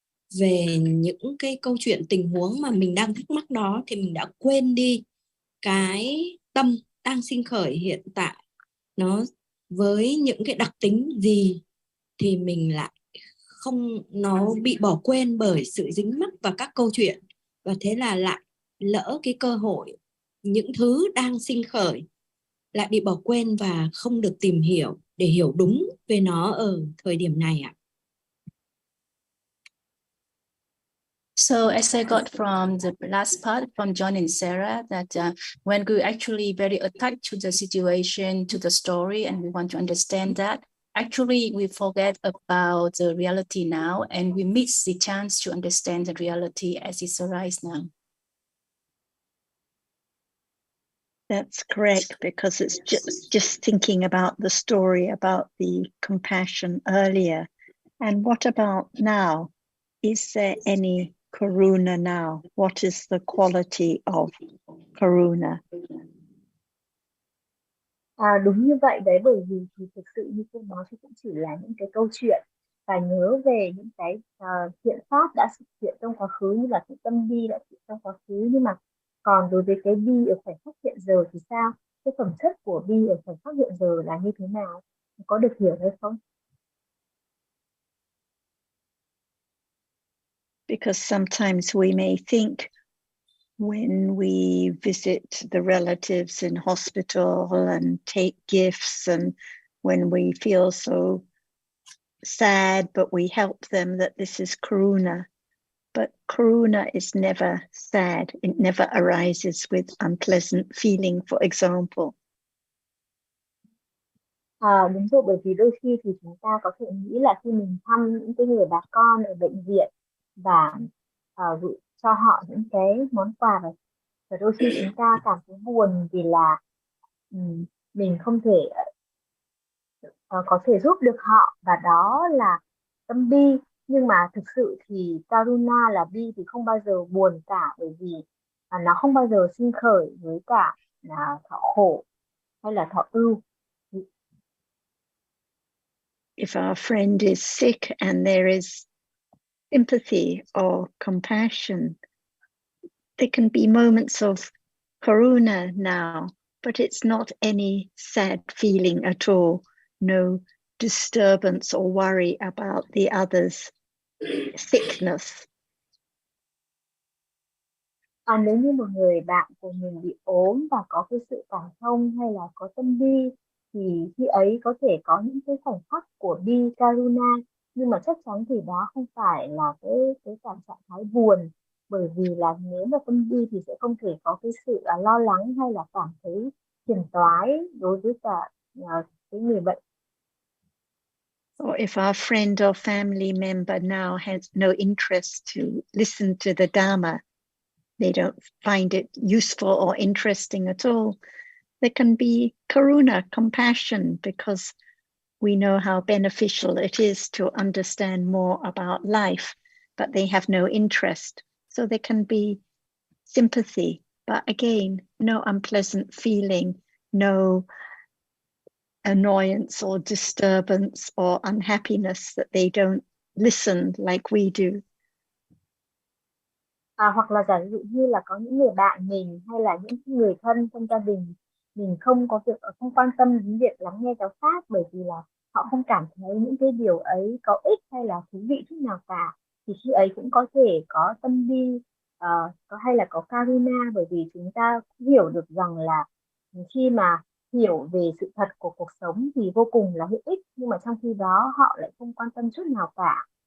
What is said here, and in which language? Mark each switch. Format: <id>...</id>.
<vi>về những cái câu chuyện tình huống mà mình đang thắc mắc đó, thì mình đã quên đi cái tâm đang sinh khởi hiện tại nó với những cái đặc tính gì, thì mình lại không, nó bị bỏ quên bởi sự dính mắc vào các câu chuyện, và thế là lại lỡ cái cơ hội, những thứ đang sinh khởi lại bị bỏ quên và không được tìm hiểu để hiểu đúng về nó ở thời điểm này ạ.</vi> <en>So as I got from the last part from John and Sarah, that when we're actually very attached to the situation, to the story, and we want to understand that, actually we forget about the reality now, and we miss the chance to understand the reality as it arises now. That's correct, because it's just thinking about the story, about the compassion earlier. And what about now? Is there any karuna now? What is the quality of karuna?</en> <vi>Đúng như vậy đấy, bởi vì thì thực sự như tôi nói thì cũng chỉ là những cái câu chuyện và nhớ về những cái hiện pháp đã thực hiện trong quá khứ, như là sự tâm bi đã thực hiện trong quá khứ, nhưng mà còn đối với cái bi ở khoảnh khắc hiện giờ thì sao? Cái phẩm chất của bi ở khoảnh khắc hiện giờ là như thế nào? Có được hiểu hay không?</vi> <en>Because sometimes we may think when we visit the relatives in hospital and take gifts, and when we feel so sad but we help them, that this is karuna. But karuna is never sad. It never arises with unpleasant feeling, for example.</en> <vi>Đúng rồi, bởi vì đôi khi thì chúng ta có thể nghĩ là khi mình thăm những cái người bà con ở bệnh viện và gửi cho họ những cái món quà, và đôi khi chúng ta cảm thấy buồn vì là mình không thể có thể giúp được họ, và đó là tâm bi. Nhưng mà thực sự thì karuna là bi thì không bao giờ buồn cả, bởi vì nó không bao giờ sinh khởi với cả là thọ khổ hay là thọ ưu.</vi> <en>If our friend is sick and there is empathy or compassion, there can be moments of karuna now, but it's not any sad feeling at all. No disturbance or worry about the other's sickness.</en> <vi>Nếu như một người bạn của mình bị ốm và có cái sự cảm thông hay là có tâm bi, thì khi ấy có thể có những cái khoảnh khắc của bi karuna, nhưng mà chắc chắn thì đó không phải là cái trạng thái buồn, bởi vì là nếu mà tâm bi thì sẽ không thể có cái sự lo lắng hay là cảm thấy phiền toái đối với cả cái người bệnh.</vi> <en>Or if our friend or family member now has no interest to listen to the Dhamma, they don't find it useful or interesting at all, there can be karuna, compassion, because we know how beneficial it is to understand more about life, but they have no interest. So there can be sympathy, but again, no unpleasant feeling, no annoyance or disturbance or unhappiness that they don't listen like we do.</en> <vi>Hoặc là giả dụ như là có những người bạn mình hay là những người thân trong gia đình mình không quan tâm đến việc lắng nghe giáo pháp, bởi vì là họ không cảm thấy những cái điều ấy có ích hay là thú vị chút nào cả, thì khi ấy cũng có thể có tâm bi hay là có karuna, bởi vì chúng ta cũng hiểu được rằng là khi mà hiểu về sự thật của cuộc sống thì vô cùng là hữu ích, nhưng mà trong khi đó họ lại không quan tâm chút nào cả.</vi>